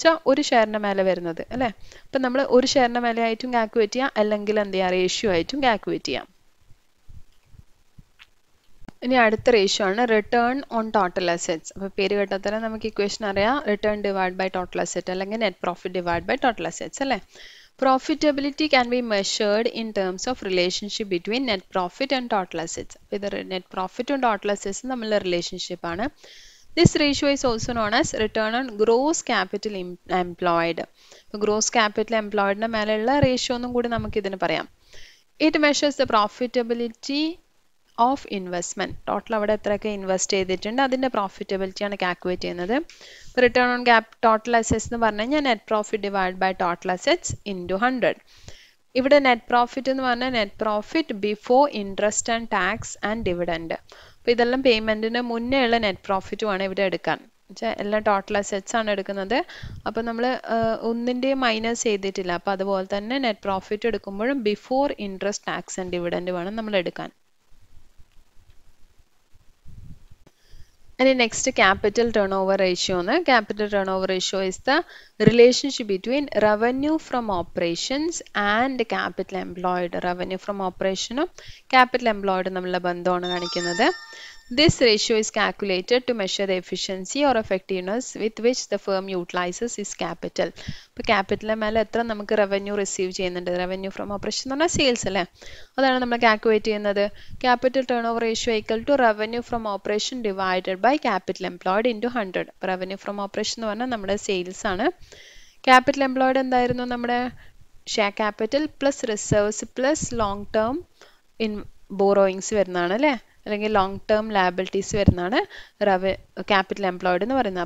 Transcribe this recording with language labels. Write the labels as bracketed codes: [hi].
[ml] ഒരു ഷെയറിൻ്റെ മേലെ വരുന്നത് അല്ലേ. അപ്പം നമ്മൾ ഒരു ഷെയറിൻ്റെ മേലെ ആയിട്ടും കാൽക്കുലേറ്റ് ചെയ്യാം, അല്ലെങ്കിൽ എന്ത് ചെയ്യാം, റേഷ്യോ ആയിട്ടും കാൽക്കുലേറ്റ് ചെയ്യാം. ഇനി അടുത്ത റേഷ്യോ ആണ് റിട്ടേൺ ഓൺ ടോട്ടൽ അസെറ്റ്സ്. അപ്പോൾ പേര് കേട്ടാൽ നമുക്ക് ഇക്വേഷൻ അറിയാം. Return divide by total asset അല്ലെങ്കിൽ net profit divide by total assets അല്ലേ. [en] Profitability can be measured in terms of relationship between net profit and total assets. [ml] ഇത് net profit and total assets തമ്മിലുള്ള relationship ആണ്. [en] This ratio is also known as return on gross capital employed. [ml] Gross capital employed ന്റെ മേലെയുള്ള ratio എന്നും കൂടി നമുക്ക് ഇതിന് പറയാം. [en] It measures the profitability of investment. [ml] Total അവിടെ എത്രയൊക്കെ ഇൻവെസ്റ്റ് ചെയ്തിട്ടുണ്ട് അതിന്റെ പ്രോഫിറ്റബിലിറ്റി ആണ് കാൽക്കുലേറ്റ് ചെയ്യുന്നത്. റിട്ടേൺ ഓൺ ടോട്ടൽ അസെറ്റ്സ് എന്ന് പറഞ്ഞു കഴിഞ്ഞാൽ net profit divide by total assets into 100. ഇവിടെ നെറ്റ് പ്രോഫിറ്റ് എന്ന് പറഞ്ഞാൽ net profit before interest and tax and dividend. അപ്പോൾ ഇതെല്ലാം പേയ്മെന്റിന് മുന്നേ ഉള്ള നെറ്റ് പ്രോഫിറ്റും ആണ് ഇവിടെ എടുക്കാൻ. എല്ലാം ടോട്ടൽ അസെറ്റ്സ് ആണ് എടുക്കുന്നത്. അപ്പോൾ നമ്മൾ ഒന്നിൻ്റെയും മൈനസ് ചെയ്തിട്ടില്ല. അപ്പോൾ അതുപോലെ തന്നെ നെറ്റ് പ്രോഫിറ്റ് എടുക്കുമ്പോഴും before interest tax and dividend വേണം നമ്മൾ എടുക്കാൻ. [en] And next capital turnover ratio. Capital turnover ratio is the relationship between revenue from operations and capital employed. [ml] Revenue from operation capital employed തമ്മിലുള്ള ബന്ധമാണ് കാണിക്കുന്നത്. [en] This ratio is calculated to measure the efficiency or effectiveness with which the firm utilizes its capital. [ml] ഇപ്പോൾ ക്യാപിറ്റലിന് മേലെ എത്ര നമുക്ക് revenue receive ചെയ്യുന്നുണ്ട്. Revenue from operation എന്ന് പറഞ്ഞാൽ സെയിൽസ് അല്ലേ, അതാണ് നമ്മൾ കാൽക്കുലേറ്റ് ചെയ്യുന്നത്. [en] Capital turnover ratio equal to revenue from operation divided by capital employed into 100. [ml] ഇപ്പോൾ റവന്യൂ ഫ്രം ഓപ്പറേഷൻ എന്ന് പറഞ്ഞാൽ നമ്മുടെ സെയിൽസ് ആണ്. ക്യാപിറ്റൽ എംപ്ലോയ്ഡ് എന്തായിരുന്നു, നമ്മുടെ share capital plus reserves plus long term borrowings വരുന്നതാണ് അല്ലേ, അല്ലെങ്കിൽ ലോങ് ടേം ലയബിലിറ്റീസ് വരുന്നതാണ് ക്യാപിറ്റൽ എംപ്ലോയ്ഡ് എന്ന് പറയുന്നത്.